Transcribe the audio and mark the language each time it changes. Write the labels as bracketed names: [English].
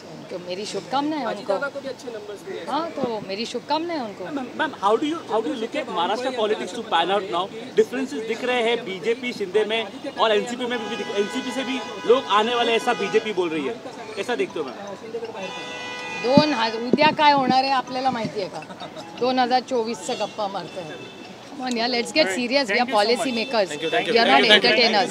[Hindi] तो मेरी शुभकामनाएं उनको। अच्छे नंबर्स मिले। हाँ, तो मेरी शुभकामनाएं उनको। [English] Ma'am, how do you look at Maharashtra politics to pan out now? [Hindi] Differences दिख रहे हैं बीजेपी शिंदे में और एनसीपी में भी। एनसीपी से भी लोग आने वाले ऐसा बीजेपी बोल रही है, ऐसा देखते हो मैम? [Marathi] उद्या काय होणार आहे आपल्याला माहिती आहे का? [Hindi] 2024 से गप्पा मारते हैं। [English] Come on, yeah, let's get serious. We are policy makers. We are not entertainers.